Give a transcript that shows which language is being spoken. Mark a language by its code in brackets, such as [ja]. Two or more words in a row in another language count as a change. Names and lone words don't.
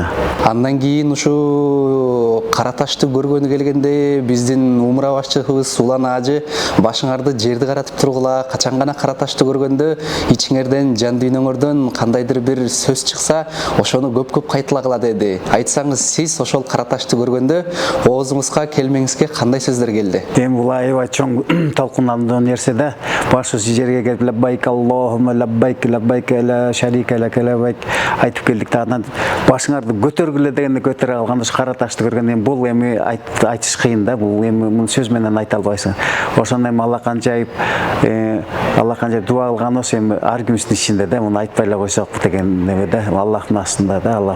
[ky] Андан кийин ушу Кара ташты көргөнү келгенде биздин умра башчыбыз Улан ажы башыңарды жерди каратып тургула, качан гана Кара ташты көргөндө ичиңерден, жан дүйнөңөрдөн кандайдыр бир сөз чыкса, ошону көп кайталагыла деди. Айтсаңыз, сиз ошол Кара ташты көргөндө оозуңузга, келмеңизге кандай сөздөр келди? Эми бул аябай чоң талкуунандуу нерсе да. Башы жерге келип [ar] لبيك اللهم لبيك لبيك لا شريك لك لبيك [ky] айтып келдик да, анан башыңарды көтөргүлө дегенде көтөрө алганда Кара ташты көргөндө бул эми айтыш кыйын да, бул эми муну сөз менен айта албайсың. Ошондо эми Аллах канчайып дуа кылганыбыз эми ар кимибиздин ичинде да, муну айтпай эле койсок деген неме да, Аллахтын астында да, Аллах.